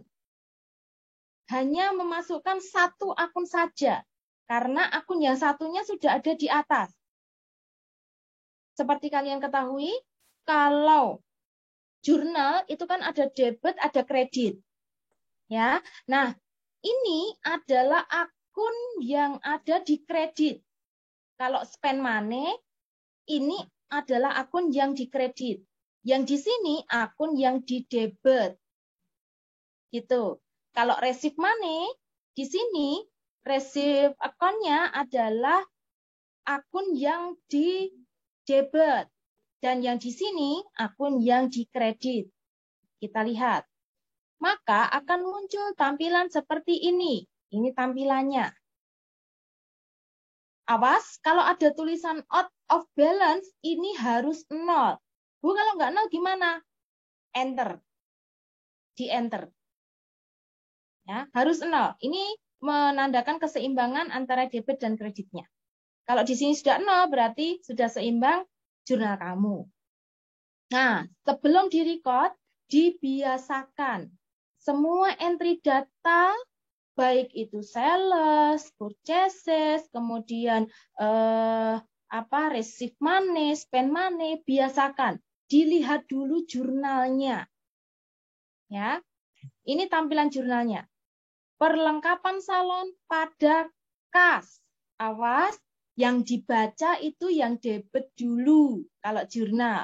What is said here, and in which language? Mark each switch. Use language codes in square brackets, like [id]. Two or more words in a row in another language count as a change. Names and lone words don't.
[id] Hanya memasukkan satu akun saja, karena akun yang satunya sudah ada di atas. Seperti kalian ketahui, kalau jurnal itu kan ada debit, ada kredit. Ya, nah ini adalah akun yang ada di kredit. Kalau [en] spend money, [id] ini adalah akun yang di kredit. Yang di sini akun yang di debit. Gitu. Kalau [en] receive money, [id] di sini receive akunnya adalah akun yang di debit. Dan yang di sini akun yang di kredit. Kita lihat. Maka akan muncul tampilan seperti ini. Ini tampilannya. Awas, kalau ada tulisan [en] out of balance, [id] ini harus 0. Bu, kalau nggak 0 gimana? Enter. Di enter. Ya, harus 0. Ini menandakan keseimbangan antara debit dan kreditnya. Kalau di sini sudah 0, berarti sudah seimbang jurnal kamu. Nah, sebelum direcord, dibiasakan. Semua entry data, baik itu [en] sales, purchases, [id] kemudian [en] receive money, spend money, [id] biasakan. Dilihat dulu jurnalnya. Ya, ini tampilan jurnalnya. Perlengkapan salon pada kas. Awas, yang dibaca itu yang debit dulu. Kalau jurnal.